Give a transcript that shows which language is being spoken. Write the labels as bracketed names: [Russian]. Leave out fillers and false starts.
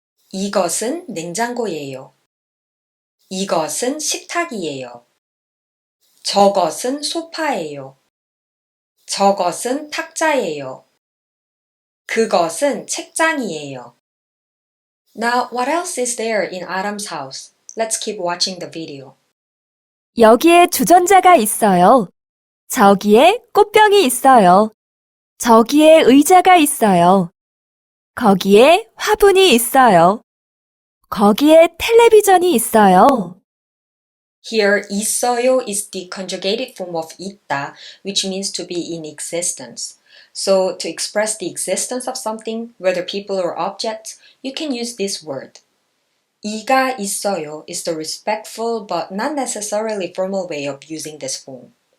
[Korean] 이것은 냉장고예요. 이것은 식탁이에요. 저것은 소파예요. 저것은 탁자예요. 그것은 책장이에요. [English] Now, what else is there in Adam's house? Let's keep watching the video. [Korean] 여기에 주전자가 있어요. 저기에 꽃병이 있어요. 저기에 의자가 있어요. 거기에 화분이 있어요. 거기에 텔레비전이 있어요. [English] Here, 있어요 is the conjugated form of 있다, which means to be in existence. So, to express the existence of something, whether people or objects, you can use this word. 이가 있어요 is the respectful but not necessarily formal way of using this form.